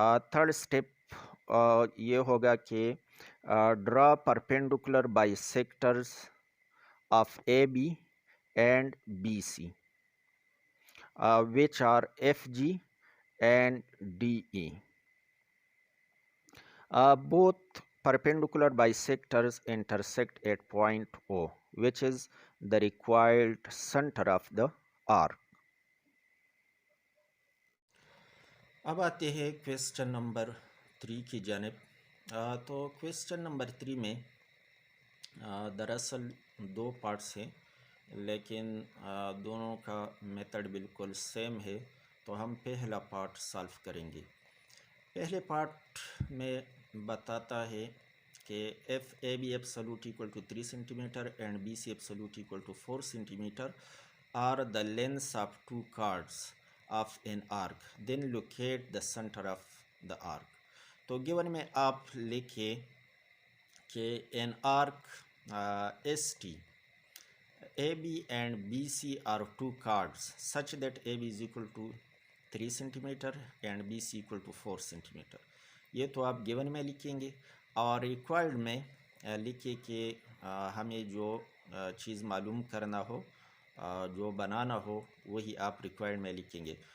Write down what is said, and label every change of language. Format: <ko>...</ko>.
<en>third step</en> <ur>یہ ہوگا کہ</ur> <en>Draw perpendicular bisectors of A B and B C which are FG and DE. Both perpendicular bisectors intersect at point O, which is the required center of the arc.</en> <ur>اب آتے ہیں question number 3 کی جانب. تو question number 3 میں دراصل 2 parts ہیں، لیکن دونوں کا میتھڈ بالکل سیم ہے. تو ہم پہلا پارٹ سالو کریں گے. پہلے پارٹ میں بتاتا ہے کہ</ur> <en>If A B absolute equal to 3 centimetre and B C absolute equal to 4 centimetre are the lengths of 2 chords of an arc, then locate the centre of the arc.</en> <ur>تو given میں آپ لکھیں کہ</ur> <en>An arc ST AB and BC are 2 cards such that AB is equal to 3 centimeter and BC equal to 4 centimeter.</en> <ur>یہ تو آپ given میں لکھیں گے، اور ریکوائرڈ میں لکھیں کہ ہمیں جو چیز معلوم کرنا ہو، جو بنانا ہو، وہی آپ ریکوائرڈ میں لکھیں گے.</ur>